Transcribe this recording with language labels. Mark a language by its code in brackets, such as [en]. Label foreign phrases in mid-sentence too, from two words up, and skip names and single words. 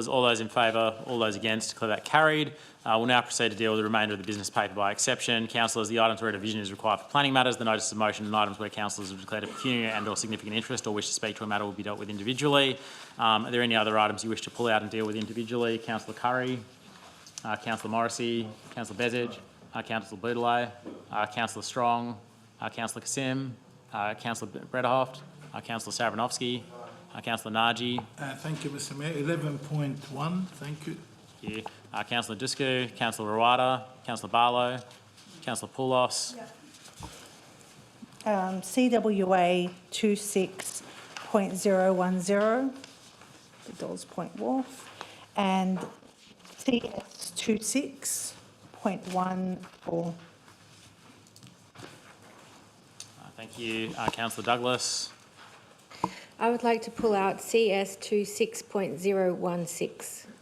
[en] All those in favour, all those against, declare that carried. We'll now proceed to deal with the remainder of the business paper by exception. Councillors, the items where a division is required for planning matters, the notice of motion and items where councillors have declared a pecuniary and or significant interest or wish to speak to a matter will be dealt with individually. Are there any other items you wish to pull out and deal with individually? Councillor Curry, Councillor Morrissey, Councillor Bezage, Councillor Boudelet, Councillor Strong, Councillor Kassim, Councillor Brederhoft, Councillor Savranovsky, Councillor Naji. Thank you, Mr Mayor. 11.1, thank you. Thank you. Councillor Dusku, Councillor Rawada, Councillor Barlow, Councillor Poulos. CWA 26.010, the Dawes Point Wharf, and CS 26.14. Thank you. Councillor Douglas. I would like to pull out CS 26.016.